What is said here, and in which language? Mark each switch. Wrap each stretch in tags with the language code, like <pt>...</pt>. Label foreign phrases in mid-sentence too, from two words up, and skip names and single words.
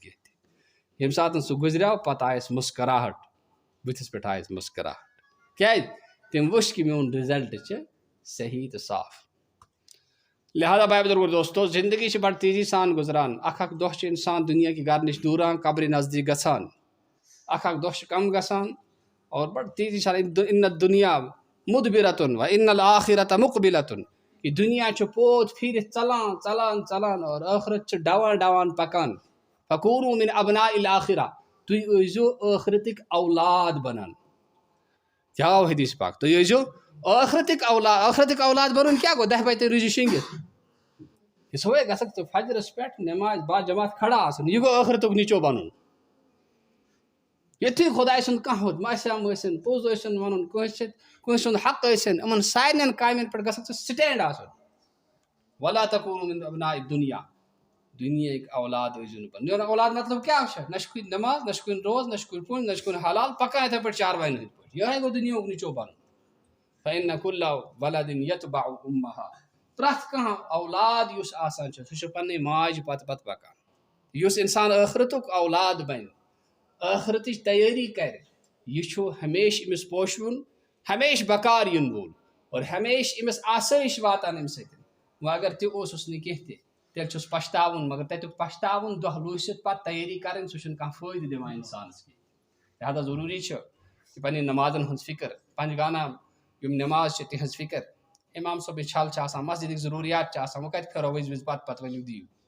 <ks>کینٛہہ تہِ ییٚمہِ ساتہٕ سُہ گُزریو پتہٕ آیس مُسکراہٹ بٕتھِس پٮ۪ٹھ آیس مُسکراہٹ کیٛازِ تٔمۍ وٕچھ کہِ میون رِزلٹ چھُ صحیح تہٕ صاف لہٰذا بھائی بزرگو دوستو زندگی چھِ بڑٕ تیزی سان گُزران اکھ دۄہ چھُ انسان دُنیا کہِ گرٕ نِش دوٗران قبرِ نزدیٖک گژھان اکھ دۄہ چھُ کم گژھان اور بڑٕ تیزی سان</ks> <ar>اِن دُنیا مُدبِرتُن و اِن الآخرۃ مُقبِلتُن</ar> <ks>یہِ دُنیا چھُ پوت پھیٖرِتھ ژلان اور ٲخرت چھِ ڈوان پکان</ks> <ar>فکوٗنوٗ مِن ابناء الآخرہ</ar> <ks>تُہۍ ٲسۍزیو ٲخرتٕکۍ اولاد بنان کیٛاہ آو حدیث پاک تُہۍ ٲسۍزیو ٲخرتٕکۍ اولاد بنُن کیٛاہ گوٚو 10 بجے تُہۍ روٗزِو شیٚنگِتھ یہِ صُبحٲے گژھکھ ژٕ فجرس پٮ۪ٹھ نٮ۪مازِ با جماعت کھڑا آسُن یہِ گوٚو ٲخرتُک نِچو بنُن یُتھُے خۄداے سُنٛد کانٛہہ ماسیام ٲسِن پوٚز ٲسِن وَنُن کٲنٛسہِ ہُنٛد حق ٲسِن یِمَن سارنٕے کامٮ۪ن پٮ۪ٹھ گژھن ژٕ سٹینٛڈ آسُن</ks> <ar>ولا تکوٗنوٗ مِن ابناءِ دُنیا</ar> <ks>دُنیاہٕکۍ اولاد ٲسۍزیو نہٕ پَنٕنۍ اولاد مطلب کیٛاہ چھُ نہ چھُ کُنہِ نٮ۪ماز نہ چھُ کُنہِ روز نہ چھُ کُنہِ پوٚنٛز نہ چھُ کُنہِ حلال پَکان یِتھَے پٲٹھۍ چاروایَن ہٕنٛدۍ پٲٹھۍ یِہوٚے گوٚو دُنیاہُک نِچوڑ بَنُن</ks> <ar>فإن كل ولد يتبع أمها</ar> <ks>پرٛٮ۪تھ کانٛہہ اولاد یُس آسان چھُ سُہ چھُ پنٛنہِ ماجہِ پتہٕ پَکان یُس اِنسان ٲخرتُک اولاد بَنہِ ٲخرتٕچ تیٲری کَرِ یہِ چھُ ہمیشہِ أمِس پوشوُن ہمیشہِ بکار یِن وول اور ہمیشہِ أمِس آسٲیِش واتان اَمہِ سۭتۍ وۄنۍ اگر تہِ اوسُس نہٕ کینٛہہ تہِ تیٚلہِ چھُس پَشتاوُن مگر تَتیُک پَشتاوُن دۄہ روٗزِتھ پَتہٕ تیٲری کَرٕنۍ سُہ چھُنہٕ کانٛہہ فٲیدٕ دِوان اِنسانَس کینٛہہ لہٰذا ضروٗری چھُ کہِ پنٛنٮ۪ن نٮ۪مازَن ہٕنٛز فِکر پنٛجگانہ یِم نٮ۪ماز چھِ تِہٕنٛز فِکر اِمام صٲبٕنۍ چھَل چھِ آسان مسجدٕکۍ ضروٗریات چھِ آسان وۄنۍ کَتہِ پھیرو وِزِ پَتہٕ ؤنِو دِیِو</ks>